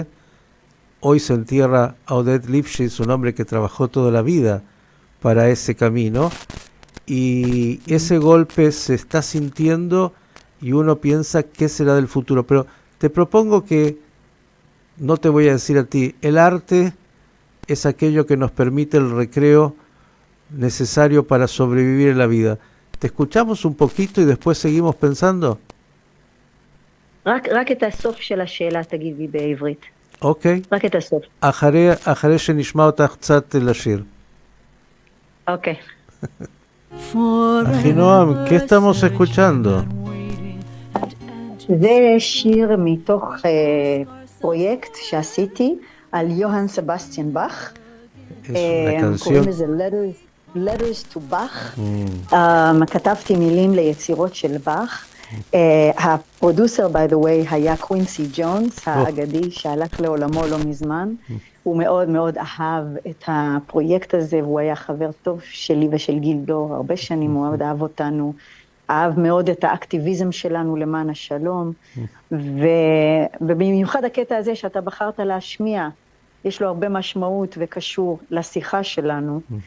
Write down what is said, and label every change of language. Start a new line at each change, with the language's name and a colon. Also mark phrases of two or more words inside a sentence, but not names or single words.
Spanish: Hoy se entierra a Oded Lifshitz, un hombre que trabajó toda la vida para ese camino, y ese golpe se está sintiendo y uno piensa qué será del futuro. Pero te propongo que, no te voy a decir a ti, el arte es aquello que nos permite el recreo necesario para sobrevivir en la vida. ¿Te escuchamos un poquito y después seguimos pensando?
Hebrew: רק את הסוף של השאלה תגידי בעברית. אוקיי. רק את הסוף. אחרי שנשמע אותך קצת לשיר. אוקיי.
Spanish: Ahinoam, ¿qué estamos escuchando?
Hebrew: זה שיר מתוך פרויקט שעשיתי על יוהאן סבסטיאן באך. קוראים לזה Letters to Bach. כתבתי מילים ליצירות של באך. הפרודוסר,
English: by the way,
Hebrew: היה קווינסי ג'ונס, האגדי שהלך לעולמו לא מזמן. הוא מאוד מאוד אהב את הפרויקט הזה, והוא היה חבר טוב שלי ושל גיל דור, הרבה שנים הוא מאוד אהב אותנו, אהב מאוד את האקטיביזם שלנו למען השלום, ובמיוחד הקטע הזה שאתה בחרת להשמיע, יש לו הרבה משמעות וקשור לשיחה שלנו.